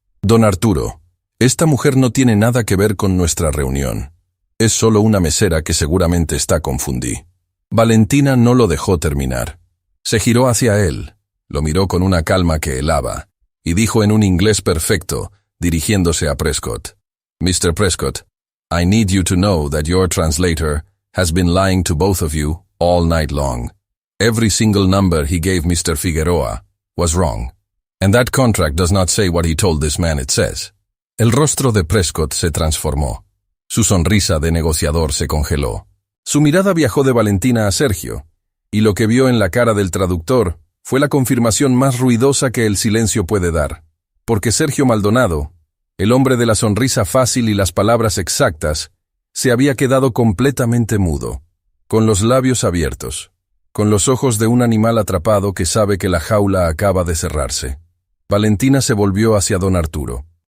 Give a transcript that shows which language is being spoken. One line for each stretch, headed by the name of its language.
Spanish: «Don Arturo, esta mujer no tiene nada que ver con nuestra reunión. Es solo una mesera que seguramente está confundida». Valentina no lo dejó terminar. Se giró hacia él, lo miró con una calma que helaba, y dijo en un inglés perfecto, dirigiéndose a Prescott: «Mr.
English: Prescott, I need you to know that your translator has been lying to both of you all night long. Every single number he gave Mr. Figueroa was wrong, and that contract does not say what he told this man it says».
Spanish: El rostro de Prescott se transformó. Su sonrisa de negociador se congeló. Su mirada viajó de Valentina a Sergio, y lo que vio en la cara del traductor fue la confirmación más ruidosa que el silencio puede dar. Porque Sergio Maldonado, el hombre de la sonrisa fácil y las palabras exactas, se había quedado completamente mudo, con los labios abiertos, con los ojos de un animal atrapado que sabe que la jaula acaba de cerrarse. Valentina se volvió hacia don Arturo.